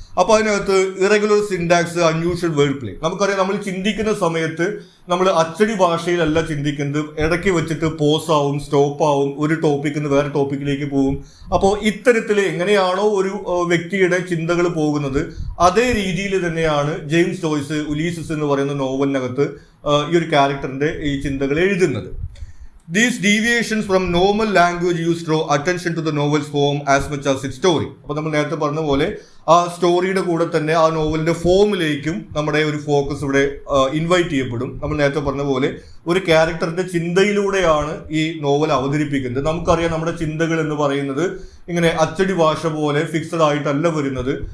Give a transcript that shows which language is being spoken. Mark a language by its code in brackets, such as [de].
[ml] അപ്പോൾ അതിനകത്ത് irregular syntax, unusual word play. നമുക്കറിയാം, നമ്മൾ ചിന്തിക്കുന്ന സമയത്ത് നമ്മൾ അച്ചടി ഭാഷയിലല്ല ചിന്തിക്കുന്നത്, ഇടയ്ക്ക് വെച്ചിട്ട് പോസ് ആവും, സ്റ്റോപ്പ് ആവും, ഒരു ടോപ്പിക്കിൽ നിന്ന് വേറെ ടോപ്പിക്കിലേക്ക് പോകും. അപ്പോൾ ഇത്തരത്തിൽ എങ്ങനെയാണോ ഒരു വ്യക്തിയുടെ ചിന്തകൾ പോകുന്നത്, അതേ രീതിയിൽ തന്നെയാണ് ജെയിംസ് ജോയ്സ് ഉലീസസ് എന്ന് പറയുന്ന നോവലിനകത്ത് ഈ ഒരു ക്യാരക്ടറിന്റെ ഈ ചിന്തകൾ എഴുതുന്നത്. [en] These deviations from normal language use draw attention to the novel's form as much as its story. [ml] അപ്പോൾ നമ്മൾ നേരത്തെ പറഞ്ഞ പോലെ ആ സ്റ്റോറിയുടെ കൂടെ തന്നെ ആ നോവലിന്റെ ഫോമിലേക്കും നമ്മുടെ ഒരു ഫോക്കസ് ഇവിടെ ഇൻവൈറ്റ് ചെയ്യപ്പെടും. നമ്മൾ നേരത്തെ പറഞ്ഞ പോലെ ഒരു ക്യാരക്ടറിന്റെ ചിന്തയിലൂടെയാണ് ഈ നോവൽ അവതരിപ്പിക്കുന്നത്. നമുക്കറിയാം, നമ്മുടെ ചിന്തകൾ എന്ന് പറയുന്നത് ഇങ്ങനെ അച്ചടി ഭാഷ പോലെ ഫിക്സഡ് ആയിട്ടല്ല വരുന്നത്.